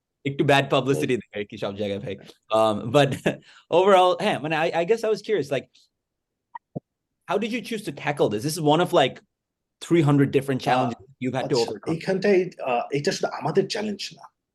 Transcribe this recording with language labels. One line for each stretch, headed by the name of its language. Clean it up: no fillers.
Bangla: একটু bad publicity দেয় কি সব জায়গায় ভাই।
English: But overall,
Bangla: হ্যাঁ মানে
English: I guess I was curious, like, how did you choose to tackle this? This is one of like 300 different challenges you've had to overcome.
Bangla: এইখানটাই এটা শুধু আমাদের চ্যালেঞ্জ না।